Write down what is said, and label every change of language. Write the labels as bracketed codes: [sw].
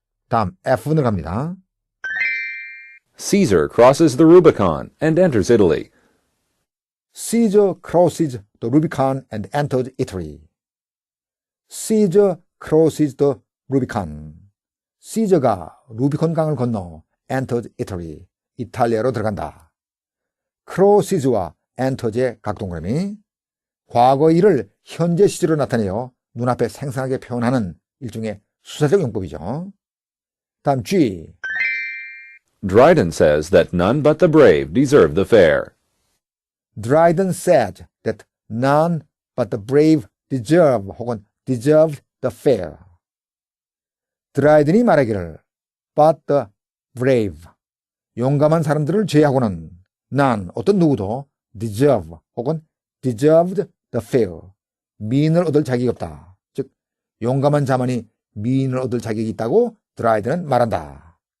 [ko] 다음 F문을 갑니다. [en] Caesar crosses the Rubicon and enters Italy. Caesar crosses the Rubicon and enters Italy. Caesar crosses the Rubicon. [ko] Caesar가 루비콘 강을 건너 [en] enters Italy. [ko] 이탈리아로 들어간다. crosses와 enters의 각동그라미. 과거 일을 현재 시제로 나타내어 눈앞에 생생하게 표현하는 일종의 수사적 용법이죠. 다음 G. [en] Dryden says that none but the brave deserve the fair. Dryden said that none but the brave deserve [ko] 혹은 [en] deserved the fair. [ko] 드라이든이 말하기를 [en] but the brave [ko] 용감한 사람들을 제외하고는 난 어떤 누구도 deserve 혹은 [en] deserved the fair [ko] 미인을 얻을 자격이 없다. 즉 용감한 자만이 미인을 얻을 자격이 있다고 드라이든은 말한다.